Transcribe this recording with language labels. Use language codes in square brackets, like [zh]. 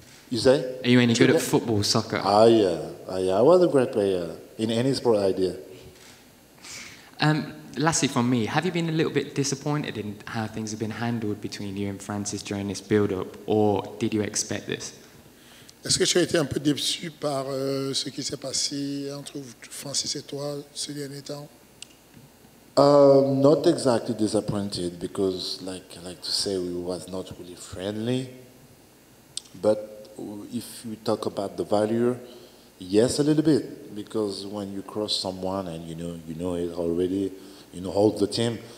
[en] You say? Are you any good at football, soccer? Yeah. I was a great player in any sport I did. Lastly from me, have you been a little bit disappointed in how things have been handled between you and Francis during this build-up, or did you expect this? [fr] Est-ce que tu as été un peu déçu par ce qui s'est passé entre Francis et toi ces derniers temps? [en] Not exactly disappointed because, like to say, we was not really friendly. But if you talk about the value, yes, a little bit, because when you cross someone and you know it already, you know all the team.